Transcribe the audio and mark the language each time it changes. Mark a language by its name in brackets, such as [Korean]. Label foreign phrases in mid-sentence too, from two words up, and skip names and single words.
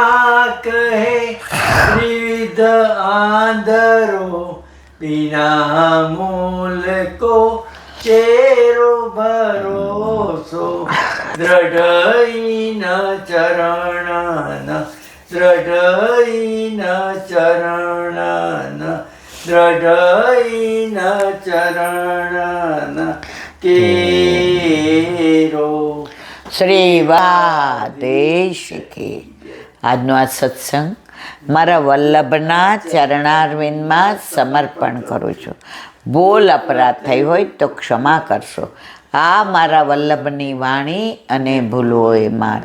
[Braj] कहे त्रिविध आंधरो बिना मूल को चेरो भरोसो दृढ़ न चरण दृढ़ न चरण दृढ़ न चरण केरो [Gujarati] શ્રી વાદેશ કી આજનો આ સત્સંગ મારા વલ્લભના ચરણારવિંદમાં સમર્પણ કરું છું. બોલ અપરાધ થઈ હોય તો ક્ષમા કરશો. આ મારા વલ્લભની વાણી અને ભૂલો એ મારી.